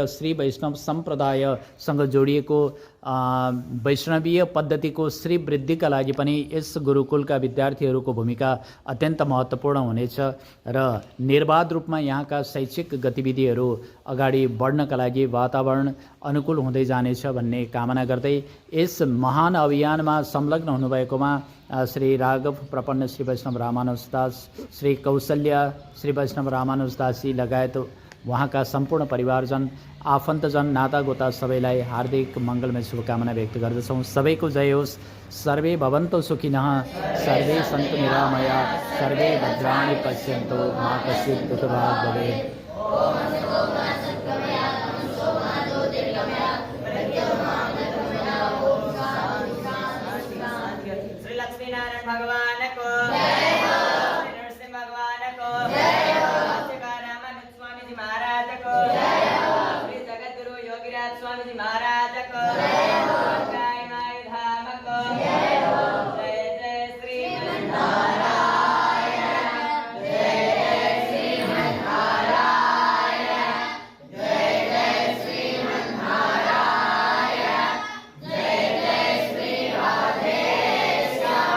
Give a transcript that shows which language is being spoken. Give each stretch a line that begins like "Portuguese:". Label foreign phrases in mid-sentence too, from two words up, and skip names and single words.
Nepali: श्री वैष्णव सम्प्रदायसँग जोडिएको वैष्णवीय पद्धतिको श्री वृद्धिका लागि पनि यस गुरुकुलका विद्यार्थीहरूको भूमिका अत्यन्त महत्त्वपूर्ण हुनेछ र निर्बाध रूपमा यहाँका शैक्षिक गतिविधिहरू अगाडि बढ्नका लागि वातावरण अनुकूल हुँदै जानेछ भन्ने कामना गर्दै यस महान अभियानमा संलग्न हुनुभएकोमा श्री राघव प्रपन्न, श्री वैष्णव रामानुजदास, श्री कौशल्या, श्री वैष्णव रामानुजदासी लगायत उहाँका सम्पूर्ण परिवारजन, आफन्तजन, नातागोता सबैलाई हार्दिक मङ्गलमय शुभकामना व्यक्त गर्दछौँ। सबैको जय होस्।
Sanskrit: सर्वे भवन्तु सुखिनः, सर्वे सन्तु निरामया, सर्वे भद्राणि पश्यन्तु, मा कश्चित् दुःखभाग् भवेत्।
Hindi: भगवान को जय हो, श्री नरसिंह भगवान को जय हो, श्री रामानुज स्वामी जी महाराज को जय हो, श्री जगद्गुरु योगीराज स्वामी जी महाराज को जय हो, गाय माई धाम को जय हो।
Sanskrit: जय जय श्रीमन्नारायण, जय जय श्रीमन्नारायण, जय जय श्रीमन्नारायण, जय जय श्री राधे श्याम,